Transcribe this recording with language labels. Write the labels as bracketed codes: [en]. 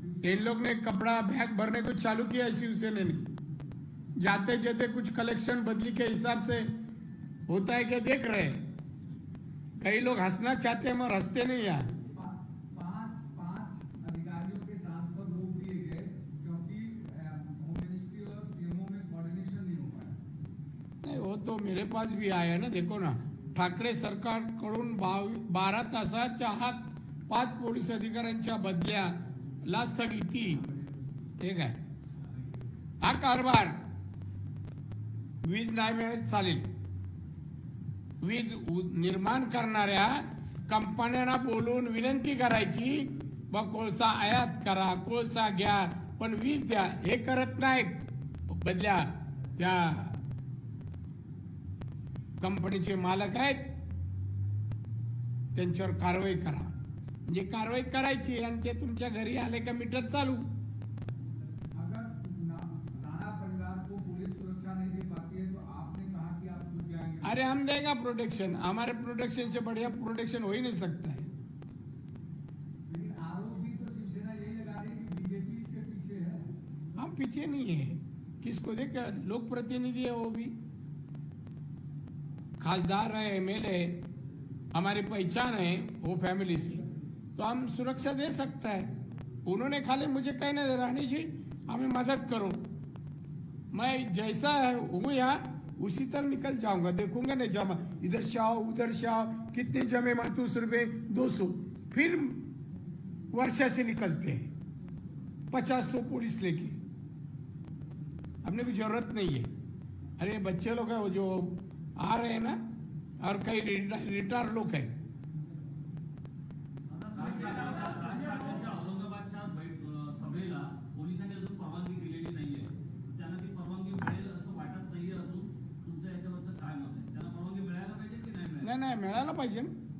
[hi] इन लोग ने कपड़ा बैग भरने को चालू किया है शिवसेना ने, जाते जाते कुछ कलेक्शन बदली के हिसाब से होता है क्या देख रहे हैं. कई लोग हंसना चाहते हैं मगर हंसते नहीं यार. पांच अधिकारियों के ट्रांसफर रोक दिए गए क्योंकि होम मिनिस्ट्री और सीएमओ में कोऑर्डिनेशन नहीं हो पाया. नाही, वो तो मेरे पास भी आया ना. [mr] देखो ना, ठाकरे सरकार कडून 12 तासाच्या आत 5 पोलीस अधिकाऱ्यांच्या बदल्याला स्थगिती. ठीक आहे, हा कारभार वीज नाही मिळत चालेल, वीज निर्माण करणाऱ्या कंपन्यांना बोलून विनंती करायची, व कोळसा आयात करा, कोळसा घ्या, पण वीज द्या. हे करत नाहीत, बदल्या त्या कंपनीचे मालक आहेत त्यांच्यावर कारवाई करा. म्हणजे कारवाई करायची आणि ते तुमच्या घरी आले का मीटर चालू. [hi] अगर राणा परिवार को पुलिस सुरक्षा नहीं दे पाती है तो आपने कहा कि आप खुद जाएंगे. अरे हम देगा प्रोटेक्शन, हमारे प्रोटेक्शन से बढ़िया प्रोटेक्शन हो ही नहीं सकता है. लेकिन आरोप भी तो शिवसेना यही लगा रही है कि बीजेपी इसके पीछे है. हम पीछे नहीं है, किसको देख, लोक प्रतिनिधि है, वो भी खासदार है, एमएलए, हमारी पहचान है वो फैमिली से, तो हम सुरक्षा दे सकता है. उन्होंने खाली मुझे कहने दे, रानी जी हमें मदद करो, मैं जैसा हूँ यहाँ उसी तरह निकल जाऊंगा. देखूंगा नहीं जमा, इधर से आओ उधर से आओ, कितने जमे मातूस रुपए 200, फिर वर्षा से निकलते हैं 50-100 पुलिस लेके. हमने भी जरूरत नहीं है. अरे बच्चे लोग हैं वो जो आ रहे हैं ना, और कई रिटायर लोग हैं. [mr] औरंगाबादच्या सभेला पोलिसांनी अजून परवानगी दिलेली नाहीये, त्यांना ती परवानगी मिळेल असं वाटत नाहीये अजून. तुमच्या याच्यावरचं काय मत आहे? त्यांना परवानगी मिळायला पाहिजे की नाही मिळायला? नाही मिळायला पाहिजे ना.